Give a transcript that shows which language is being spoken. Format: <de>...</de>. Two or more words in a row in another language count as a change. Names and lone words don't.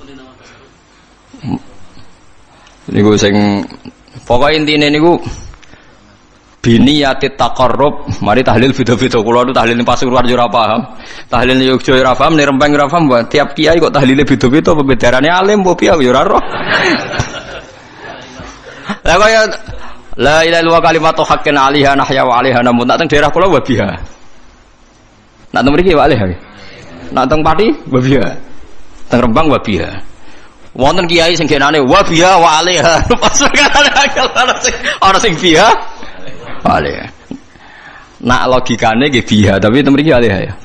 <jv>Niku sing pokoke intine niku</jv> <ar>بنية تقرب,</ar> <jv>mari tahlil beda-beda. Kula nu tahlil Pasuruan yo ora paham. Tahlil Yogya yo ora paham, nek Rempang ora paham, tiap kiai kok tahlile beda-beda, pembedarane alim apa piye yo ora roh. Lah kaya</jv> <ar>لا إله إلا الله كلمة حق عليها نحيا وعليها نموت.</ar> <jv>Nak teng daerah kula wabiha. Nak teng mriki</jv> <ar>وعليها.</ar> <jv>Nak teng Pati wabiha. Teng Rembang wabiha. Wonten kiai sing genane</jv> <ar>وبها وعليها.</ar> <jv>Ana sing biha. Alaiha. Nak logikane nggih biha, tapi teng mriki 'alaiha ya.</jv>